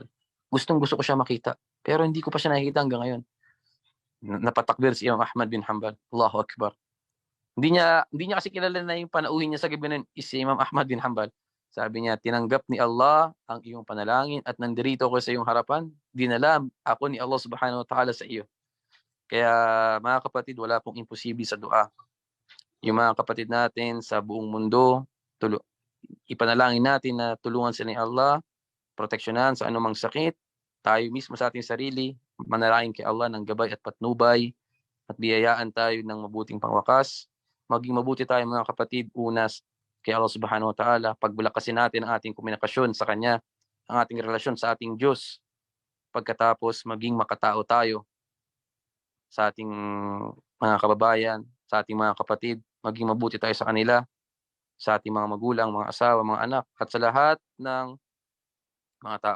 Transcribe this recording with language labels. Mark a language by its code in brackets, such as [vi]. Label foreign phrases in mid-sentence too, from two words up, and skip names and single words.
[tl] Gustong gusto ko siya makita. Pero hindi ko pa siya nakikita hanggang ngayon. Napatakbir si Imam Ahmad bin Hanbal. [ar] الله أكبر. [tl] Hindi niya kasi kilala na yung panauhin niya sa gabi nun is si Imam Ahmad bin Hanbal. Sabi niya, tinanggap ni Allah ang iyong panalangin at nandirito ko sa iyong harapan. Dinala ako ni Allah [ar] سبحانه وتعالى [tl] sa iyo. Kaya mga kapatid, wala pong imposible sa dua. Yung mga kapatid natin sa buong mundo, ipanalangin natin na tulungan sila ni Allah, proteksyonan sa anumang sakit. Tayo mismo sa ating sarili, manalangin kay Allah ng gabay at patnubay at biyayaan tayo ng mabuting pangwakas. Maging mabuti tayo mga kapatid, unas kay Allah [ar] سبحانه وتعالى. [tl] Pagbulakasin natin ang ating komunikasyon sa Kanya, ang ating relasyon sa ating Diyos. Pagkatapos maging makatao tayo sa ating mga kababayan, sa ating mga kapatid. Maging mabuti tayo sa kanila, sa ating mga magulang, mga asawa, mga anak, at sa lahat ng mga tao.